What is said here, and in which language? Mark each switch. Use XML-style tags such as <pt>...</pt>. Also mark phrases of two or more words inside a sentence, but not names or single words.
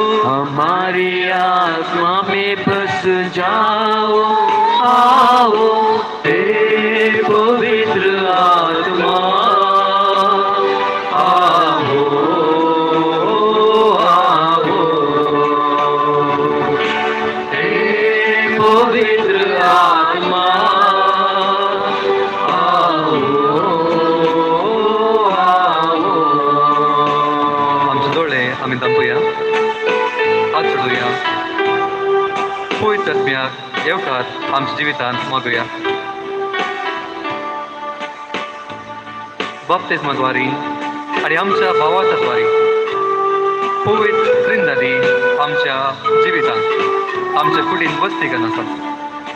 <hi>हमारी आत्मा में बस जाओ, आओ हे पवित्र आत्मा, आओ आओ हे पवित्र आत्मा, आओ आओ।</hi> <kok>आमचे डोळे आम्ही दांबूया, हात जोडूया, पवित्र आत्म्याक येवकार आमच्या जिवितांत मागूया. बाप्तिस्माद्वारे आणि आमच्या भावाच्या द्वारे पवित्र त्रिंदादी आमच्या जिवितांत आमच्या कुडीन वस्ती करनासत.</kok>